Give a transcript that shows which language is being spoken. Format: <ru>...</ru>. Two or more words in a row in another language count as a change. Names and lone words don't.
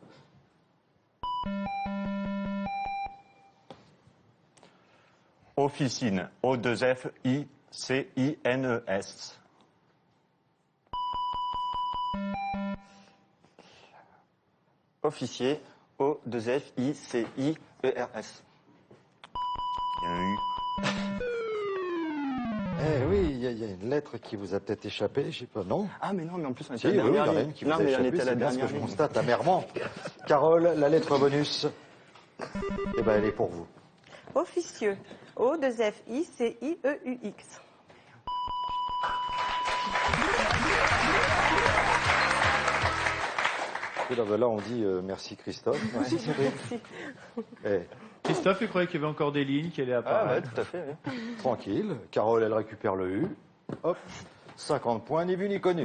<fr>Officine. O-2-F-I-C-I-N-E-S. Officier. O-2-F-I-C-I-E-R-S. Il y a un U. Eh oui, il y a une lettre qui vous a peut-être échappé, je sais pas, non? Ah, mais non, mais en plus, on Si, était à oui, la il y en dernière a ligne. une qui vous Non, a mais on échappé, était à la c'est bien ce que dernière je ligne. constate amèrement. Carole, la lettre bonus, eh ben, elle est pour vous. Officieux. O-2-F-I-C-I-E-U-X. Et là, on dit merci Christophe, merci Cédric. Eh, Christophe, il croyait qu'il y avait encore des lignes qui allaient Ah, apparaître. ouais, tout à fait. Oui. tranquille, Carole, elle récupère le U. Hop, 50 points, ni vu ni connu.</fr>